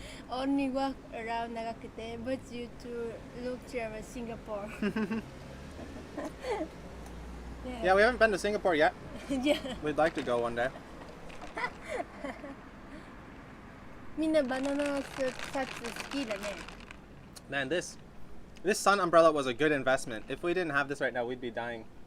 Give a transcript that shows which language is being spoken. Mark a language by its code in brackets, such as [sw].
[en] Only walk around Nagakute, but you to look to Singapore. Yeah, we haven't been to Singapore yet. Yeah. We'd like to go one day. [ja] みんなバナナシャツ好きだね。 [en] Man, this sun umbrella was a good investment. If we didn't have this right now, we'd be dying.